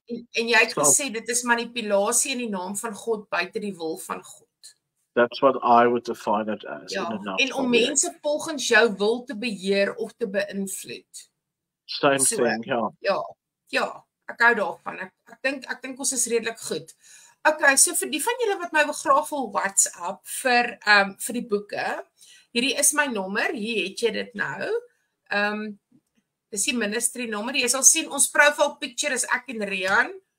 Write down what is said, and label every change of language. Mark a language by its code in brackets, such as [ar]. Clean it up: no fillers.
[af] En jy het gesê, dit is manipulasie in die naam van God buite die wil van God. [en] That's what I would define it as. [af] Ja, en om mense volgens jou wil te beheer of te beïnvloed. [en] Same thing, ja. [af] Ja, ek hou daarvan. Ek dink ons is redelik goed. Okay, so vir die van julle wat my graag wil WhatsApp vir die boeke, hierdie is my nommer, hier het jy dit nou. Dis die ministry nommer. Jy sal sien ons profile picture is ek en Rian.